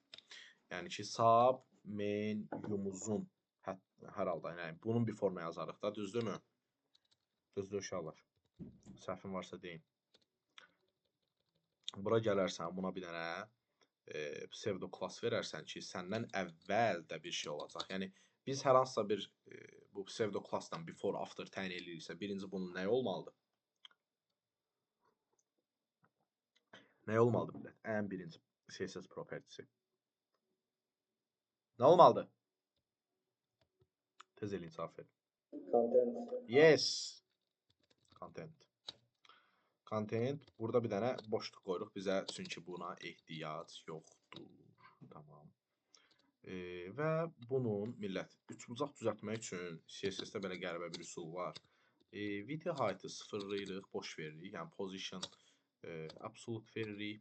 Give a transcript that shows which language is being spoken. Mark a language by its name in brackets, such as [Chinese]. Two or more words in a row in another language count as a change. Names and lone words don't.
[Azerbaijani] Yəni ki, sub menyumuzun hər halda, yəni bunun before-la yazarıq da, düzdürmü? Düzdür uşaqlar. Səhvim varsa deyin. Bura gələrsən, buna bir dənə [English] pseudo class [Azerbaijani] verərsən ki, səndən əvvəl də bir şey olacaq. Yəni biz hər hansısa bir bu [English] pseudo class-dan before after [Azerbaijani] təyin ediriksə, birinci bunun nə olmalıdır? Nə olmalıdır millət? Ən birinci [English] CSS property'si. [Azerbaijani] Nə olmalıdır? Tez eləyin cavab verin. Content. [English] Yes. Content. Content. [Azerbaijani] Burada bir dənə boşluq qoyuruq bizə, çünki buna ehtiyac yoxdur. Tamam. Və bunun millət üçbucaq düzəltmək üçün CSS-də belə qəribə bir üsul var. [English] Video height-ı [Azerbaijani] sıfırlayırıq, boş veririk. Yəni [English] position absolute [Azerbaijani] veririk.